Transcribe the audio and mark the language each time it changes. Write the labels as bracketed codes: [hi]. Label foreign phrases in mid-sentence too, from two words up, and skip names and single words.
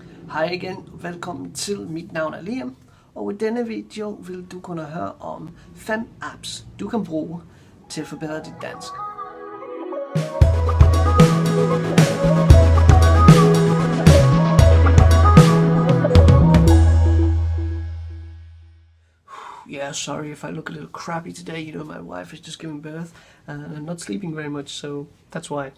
[da] Hej igen, velkommen til. Mit navn er Liam, og i denne video vil du kunne høre om 5 apps, du kan bruge til at forbedre dit dansk. [en] Yeah, sorry if I look a little crappy today. You know, my wife is just giving birth and I'm not sleeping very much, so that's why.